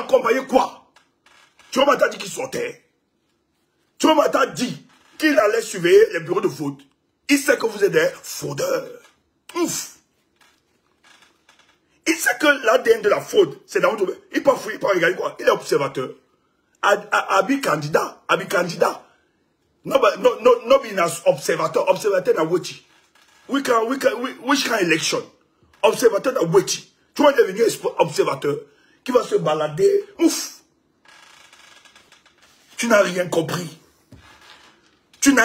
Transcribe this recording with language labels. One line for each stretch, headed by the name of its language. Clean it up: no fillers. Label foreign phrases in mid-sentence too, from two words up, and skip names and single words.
French: Accompagner quoi? Tiroma t'a dit qu'il sortait. Tiroma t'a dit qu'il allait surveiller les bureaux de vote. Il sait que vous êtes des fraudeurs. Ouf. Il sait que l'ADN de la fraude, c'est dans votre... Il peut fouiller, il peut regarder quoi. Il est observateur. Abi candidat. Abi candidat.
Cameroon Pidgin: No be observateur. Observateur na weti. Which kind election? Observateur na weti.
French: Tu vas devenir observateur qui va se balader. Ouf. Tu n'as rien compris.